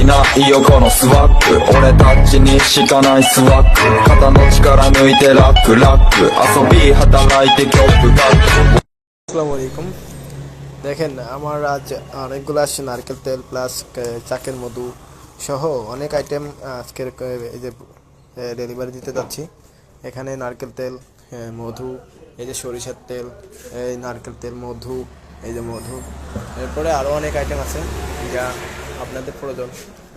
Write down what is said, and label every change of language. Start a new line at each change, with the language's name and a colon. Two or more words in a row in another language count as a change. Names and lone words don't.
Japanese: いいよこのスワッグ俺たちにしかないスワッグ肩の力抜いてラックラック遊び働いて曲が
Arabic: السلام عليكم.
Bangla: দেখেন আমার আজ অনেকগুলো আসছে নারকেল তেল প্লাস চাকের মধু সহ অনেক আইটেম আজকের এই যে ডেলিভারি দিতে যাচ্ছি। এখানে নারকেল তেল, মধু, এই যে সরিষার তেল, এই নারকেল তেল, মধু, এই যে মধু, এরপরে আরও অনেক আইটেম আছে যা আপনাদের প্রয়োজন।